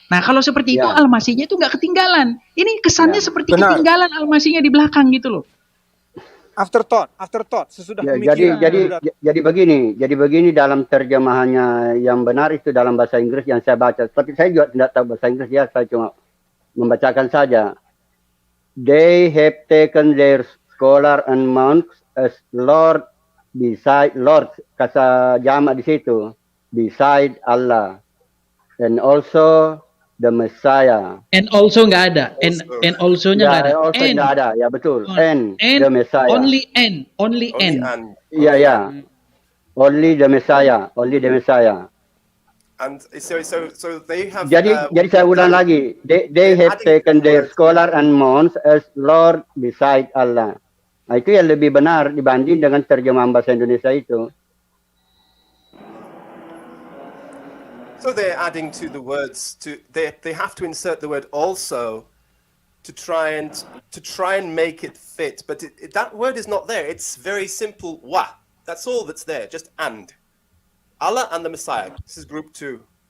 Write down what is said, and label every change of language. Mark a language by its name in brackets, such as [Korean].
[Indonesian] Nah, kalau seperti itu Al-Masihnya itu nggak ketinggalan. Ini kesannya seperti ketinggalan Al-Masihnya di belakang gitu loh. Afterthought, sesudah Ya, pemikiran. jadi begini dalam terjemahannya yang benar itu dalam bahasa Inggris yang saya baca. Tapi saya juga tidak tahu bahasa Inggris ya, saya cuma membacakan saja. [English] They have taken their scholar and monks as Lord beside Lord, [Indonesian] kata jama di situ, [English] beside Allah, and also the Messiah. And also [Indonesian] nggak ada. And also-nya nggak ada. Also nggak ada, ya betul. And [English] And the Messiah. only and. [Indonesian] Iya, ya. [English] Only the Messiah. And so they have. [Indonesian] Jadi saya ulang lagi. [English] They have taken their scholar and monks as Lord beside Allah. [Indonesian] Nah, itu yang lebih benar dibanding dengan terjemahan bahasa Indonesia itu. [English] So they're adding to the words. They have to insert the word also to try and make it fit. But that word is not there. It's very simple. Wa. That's all that's there. Just and. Allah and the Messiah. This is group 2.